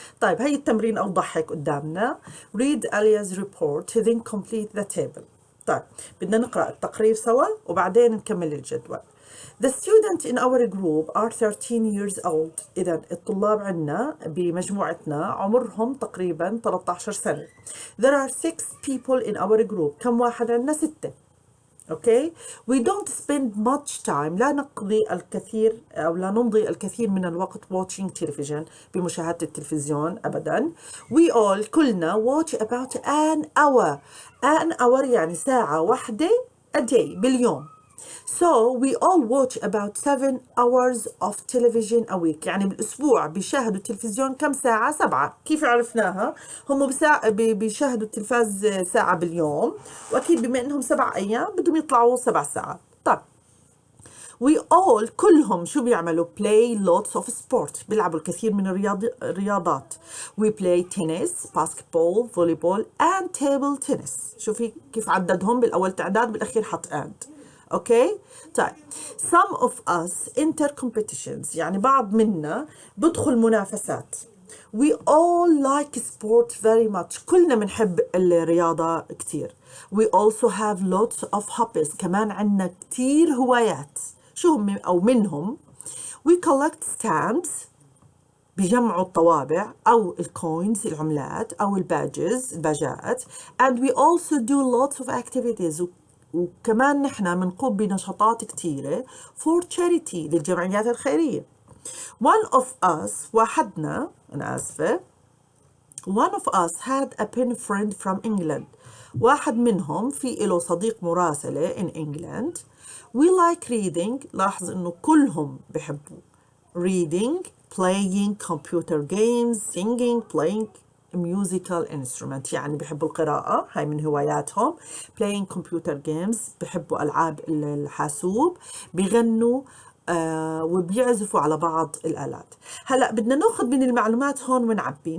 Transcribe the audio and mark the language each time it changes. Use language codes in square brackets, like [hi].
[ar] طيب هي التمرين أوضح هيك قدامنا. [en] read Alia's report then complete the table. [ar] طيب بدنا نقرأ التقرير سوا وبعدين نكمل الجدول. [en] The students in our group are 13 years old. [ar] إذا الطلاب عنا بمجموعتنا عمرهم تقريبا 13 سنة. [en] There are 6 people in our group. [ar] كم واحد عنا؟ [en] 6. Okay. We don't spend much time. [ar] لا نقضي الكثير أو لا نمضي الكثير من الوقت [en] watching television [ar] بمشاهدة التلفزيون أبدا. [en] We all [ar] كلنا [en] watch about an hour. An hour [ar] يعني ساعة واحدة [en] a day [ar] باليوم. [en] So we all watch about 7 hours of television a week. [ar] يعني بالأسبوع بيشاهدوا التلفزيون كم ساعة؟ 7. كيف عرفناها؟ هم بيشاهدوا التلفاز ساعة باليوم، وأكيد بما إنهم 7 أيام بدهم يطلعوا 7 ساعات. طيب [en] we all [ar] كلهم شو بيعملوا؟ [en] play lots of sport. [ar] بيلعبوا الكثير من الرياضات. [en] we play tennis, basketball, volleyball and table tennis. [ar] شوفي كيف عددهم، بالأول تعداد بالأخير حط and. اوكي طيب [en] some of us enter competitions. [ar] يعني بعض منا بدخل منافسات. [en] we all like sport very much. [ar] كلنا بنحب الرياضة كتير. [en] we also have lots of hobbies. [ar] كمان عنا كتير هوايات. شو هم أو منهم؟ [en] we collect stamps. [ar] بجمعوا الطوابع أو الكوينز العملات أو الباجات. [en] and we also do lots of activities. [ar] وكمان نحن بنقوم بنشاطات كتيرة [en] for charity [ar] للجمعيات الخيرية. [en] one of us [ar] واحدنا أنا آسفة [en] one of us had a pen friend from England. [ar] واحد منهم في له صديق مراسلة [en] in England. we like reading. [ar] لاحظ إنه كلهم بحبوا [en] reading, playing computer games, singing, playing musical instrument. [ar] يعني بحبوا القراءة، هاي من هواياتهم. [en] playing computer games [ar] بحبوا ألعاب الحاسوب، بيغنوا وبيعزفوا على بعض الآلات. هلأ بدنا ناخذ من المعلومات هون ونعبي.